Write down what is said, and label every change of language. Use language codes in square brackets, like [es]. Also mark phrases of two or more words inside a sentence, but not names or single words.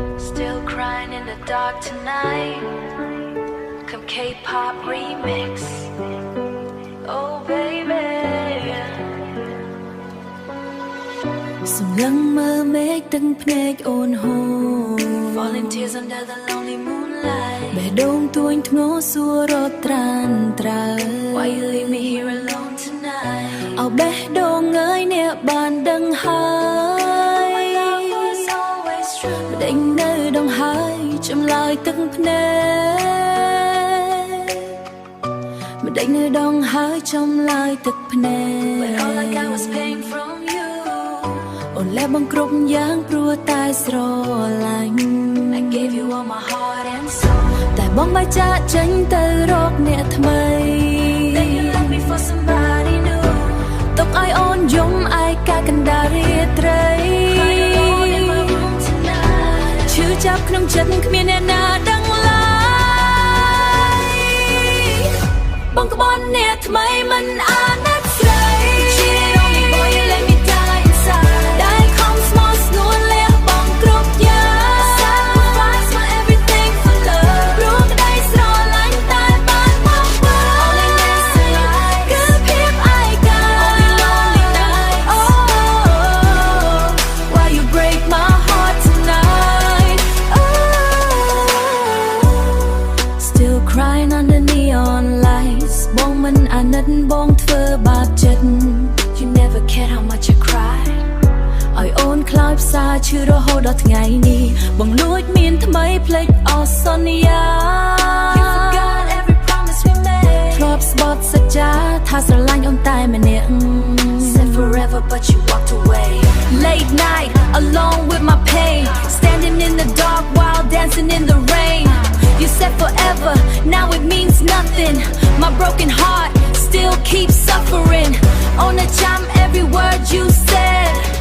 [en] Still crying in the dark tonight. Come K-pop remix. Oh baby. [km] សម្លឹងមើលមេឃទឹកភ្នែកអូនហូរ [en] Falling tears under the lonely moonlight. [km] បេះដូងទួញធ្ងរសួររត់ត្រានត្រើយ [en] Why you leave me here alone tonight? [km] អោបេះដូងអើយអ្នកបានដឹងហើយ [en] My love was always true. [km] ម្ដេចនៅដងហើយចម្លើយទឹកភ្នែកម្ដេចនៅដងហើយចម្លើយទឹកភ្នែ [en] But all I [km] ក [en] got was pain from you. [km] អូនលែបងគ្រប់យ៉ាងព្រោះតែស្រឡាញ់ [en] I gave you all my heart and soul. [km] តែបងបែកចាកចេញទៅរកអ្នកថ្មី [en] Then you left me for somebody new. [km] ទុកឲ្យអូនយំឯកាកណ្ដាលរាត្រី [en] Crying alone in my room tonight. [km] ឈឺចាប់ក្នុងចិត្តគ្មានអ្នកណាដឹងឡើយបងក្បត់អ្នកថ្មីមិនអាណិតស្រី [en] Cheated on me, boy, you let me die inside. [km] ได้ខំស្មោះស្នួនលះបងគ្រប់យ៉ាង [en] Sacrifice my everything for love. [km] ព្រោះក្តីស្រឡាញ់តែបានមកវិញ [en] Only nights and lies. [km] គឺភាពឯកា [en] Only lonely nights. Oh, why you break my heart tonight? Oh, still crying under neon lights [km] បងមិនអាណិតបងធ្វើបាបចិត្ត [en] You never cared how much I cried. [km] ឲ្យអូនខ្លោចផ្សាឈឺរហូតដល់ថ្ងៃនេះបងលួចមានថ្មីភ្លេចអស់សន្យា [en] You forgot every promise we [km] ធ្លាប់ [en] made. [km] ស្បត់សច្ចាថាស្រឡាញ់អូនតែម្នាក់ [en] Said forever, but you walked away. Late night alone with my pain standing in the dark while dancing in the rain You said forever now it means nothing My broken heart still keeps suffering On the charm every word you said